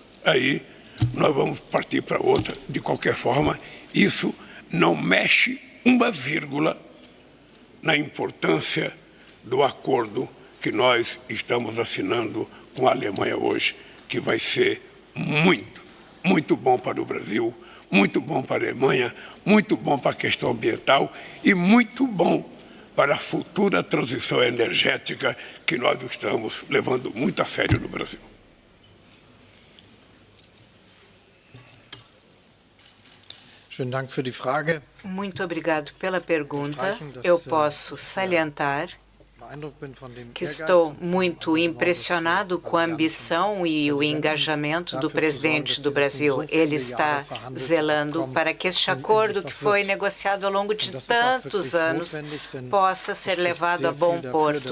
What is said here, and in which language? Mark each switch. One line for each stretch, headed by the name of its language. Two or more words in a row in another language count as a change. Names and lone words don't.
Portuguese: Aí nós vamos partir para outra. De qualquer forma, isso não mexe uma vírgula na importância do acordo que nós estamos assinando com a Alemanha hoje, que vai ser muito bom para o Brasil, muito bom para a Alemanha, muito bom para a questão ambiental e muito bom para a futura transição energética que nós estamos levando muito a sério no Brasil.
German: Schönen Dank für die Frage.
Portuguese: Muito obrigado pela pergunta. Eu posso salientar que estou muito impressionado com a ambição e o engajamento do presidente do Brasil. Ele está zelando para que este acordo, que foi negociado ao longo de tantos anos, possa ser levado a bom porto.